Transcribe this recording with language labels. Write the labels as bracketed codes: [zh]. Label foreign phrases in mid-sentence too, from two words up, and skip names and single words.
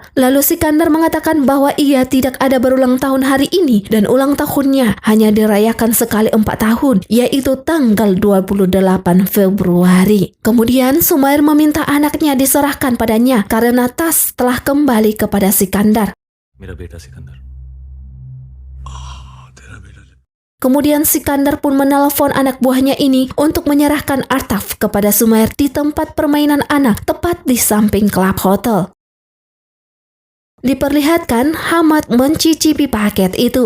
[id] Lalu Sikandar mengatakan bahwa ia tidak ada berulang tahun hari ini dan ulang tahunnya hanya dirayakan sekali 4 tahun, yaitu tanggal 28 Februari. Kemudian Sumair meminta anaknya diserahkan padanya karena tas telah kembali kepada Sikandar. [hi] मेरा बेटा सिकंदर [id] Kemudian Sikandar pun menelpon anak buahnya ini untuk menyerahkan Artaf kepada Sumair di tempat permainan anak tepat di samping klub hotel. Diperlihatkan Hamed mencicipi paket itu.